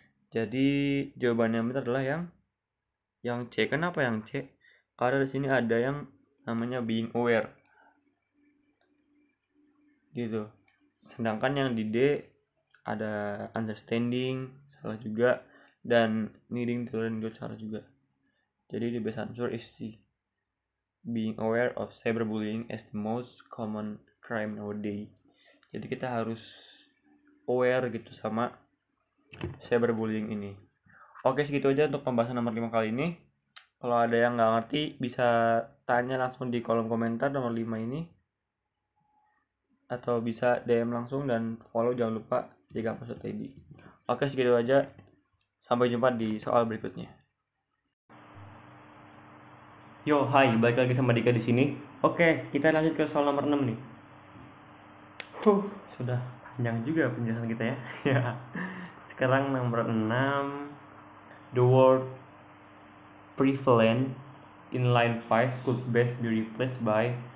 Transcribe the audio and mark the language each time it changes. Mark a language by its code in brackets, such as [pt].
[id] Jadi jawabannya benar adalah yang C. Kenapa yang C? Karena di sini ada yang namanya being aware gitu. Sedangkan yang di D ada understanding, salah juga, dan [en] needing to learn good, [id] salah juga. Jadi [en] the best answer is C. Being aware of cyberbullying as the most common crime nowadays. [id] Jadi kita harus aware gitu sama cyberbullying ini. Oke, segitu aja untuk pembahasan nomor 5 kali ini. Kalau ada yang nggak ngerti bisa tanya langsung di kolom komentar nomor 5 ini, atau bisa DM langsung, dan follow jangan lupa Dika Prasetya. Oke, segitu aja. Sampai jumpa di soal berikutnya. Yo, hai, balik lagi sama Dika di sini. Oke, kita lanjut ke soal nomor 6 nih. Sudah panjang juga penjelasan kita ya. Sekarang nomor 6. [en] The word prevalent in line 5 could best be replaced by.